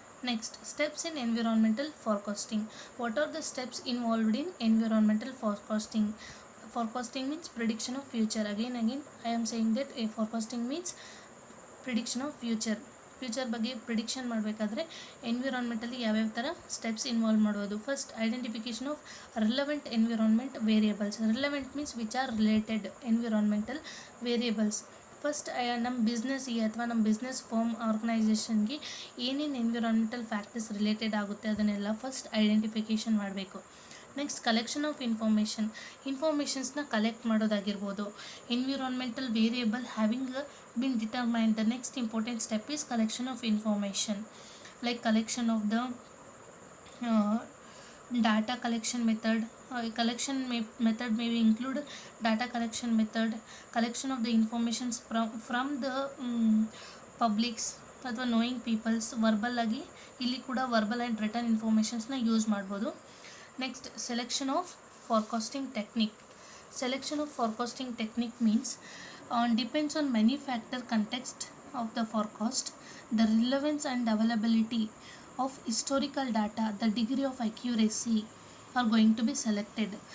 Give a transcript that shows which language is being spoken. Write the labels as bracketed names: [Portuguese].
[English] Next, steps in environmental forecasting. What are the steps involved in environmental forecasting? Forecasting means prediction of future. Again I am saying that a forecasting means prediction of future. [Kannada] Future ಬಗ್ಗೆ prediction ಮಾಡಬೇಕಾದ್ರೆ ಎನ್ವಿರಾನ್ಮೆಂಟಲ್ಲಿ ಯಾವ್ಯಾವ ಥರ steps involve ಮಾಡ್ಬೋದು. [English] First, identification of relevant environment variables. Relevant means which are related environmental variables. [Kannada] First, ನಮ್ಮ ಬಿಸ್ನೆಸ್ಗೆ ಅಥವಾ ನಮ್ಮ business firm ಆರ್ಗನೈಸೇಷನ್ಗೆ ಏನೇನು environmental factors related ಆಗುತ್ತೆ ಅದನ್ನೆಲ್ಲ ಫಸ್ಟ್ ಐಡೆಂಟಿಫಿಕೇಷನ್ ಮಾಡಬೇಕು. ನೆಕ್ಸ್ಟ್, ಕಲೆಕ್ಷನ್ ಆಫ್ ಇನ್ಫಾರ್ಮೇಷನ್ಸ್ನ ಕಲೆಕ್ಟ್ ಮಾಡೋದಾಗಿರ್ಬೋದು. [English] Environmental variable having been determined. The next important step is collection of information, like collection of the data collection method. Method may include data collection method, collection of the information from the publics ಅಥವಾ knowing peoples. [Kannada] Verbal ಆಗಿ ಇಲ್ಲಿ ಕೂಡ verbal and return ಇನ್ಫಾರ್ಮೇಷನ್ಸ್ನ use ಮಾಡ್ಬೋದು. [English] Next, selection of forecasting technique. Selection of forecasting technique means depends on many factor context of the forecast, the relevance and availability of historical data, the degree of accuracy are going to be selected.